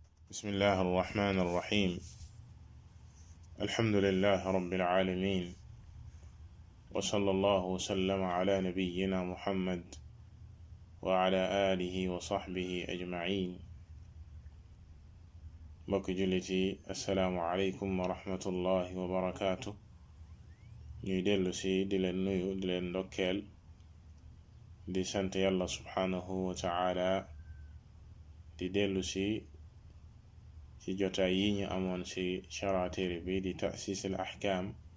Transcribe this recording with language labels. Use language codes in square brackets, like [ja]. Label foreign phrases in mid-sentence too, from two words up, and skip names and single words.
[ar] بسم الله الرحمن الرحيم. الحمد لله رب العالمين، وصلى الله وسلم على نبينا محمد وعلى آله وصحبه أجمعين. [wo] mbokk juliti [ar] السلام عليكم ورحمة الله وبركاته. [wo] ñuy dellu si di leen nuyu di leen ndokkeel di sant yàlla [ar] سبحانه وتعالى [wo] di dellu si ci jotaay yi ñu amoon ci chara téere bi di ta'siis al ahkaam